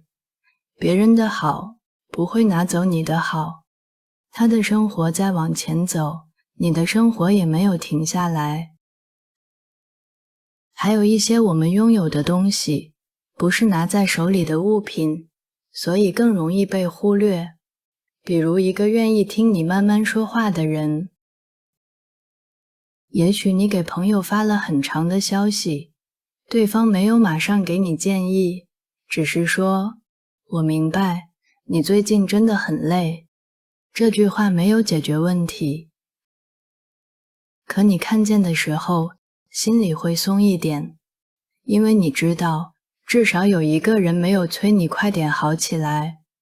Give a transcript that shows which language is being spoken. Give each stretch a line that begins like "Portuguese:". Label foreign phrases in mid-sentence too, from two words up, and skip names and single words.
Chinese: 別人的好不會拿走你的好，他的生活在往前走，你的生活也沒有停下來。還有一些我們擁有的東西，不是拿在手裡的物品，所以更容易被忽略。比如一個願意聽你慢慢說話的人。也許你給朋友發了很長的消息，對方沒有馬上給你建議，只是說，我明白，你最近真的很累。這句話沒有解決問題，可你看見的時候，心裡會鬆一點，因為你知道，至少有一個人沒有催你快點好起來。